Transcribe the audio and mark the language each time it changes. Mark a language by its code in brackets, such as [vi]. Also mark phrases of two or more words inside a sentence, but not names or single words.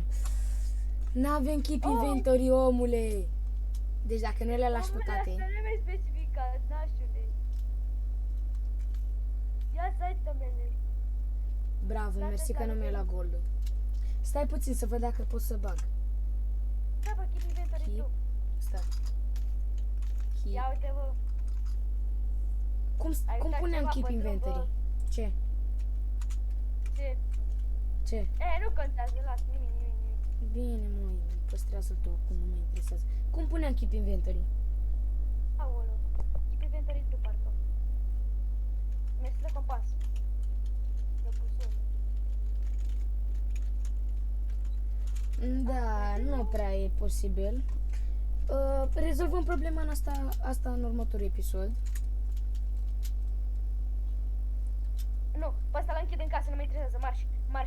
[ro] N-avem [en] keep inventory, [ro] omule. Deci dacă nu le lași pe Omule, toate... asta nu mi-ai specificat, n-așule. Ia să ai tămele. Bravo, Toate mersi că nu mi-ai luat goldul. Stai puțin să văd dacă pot să bag. Da, bă, [en] keep inventory [ro] Keep. tu. Stai. Keep. Ia uite, bă. Cum Ai uitat puneam ceva keep pe drum, inventory? bă. Ce? Ce? Ce? Nu contează, las, nimic. Bine, mă, păstrează tu, cum nu mă interesează. Cum puneam [en] keep inventory? [ro] Aolo. [en] Keep inventory [ro] tu, parcă. Mersi de compas. De busol. Da, nu prea e posibil. Rezolvăm problema în asta în următorul episod. Nu, pe ăsta l închid în casă, nu mă interesează, marș.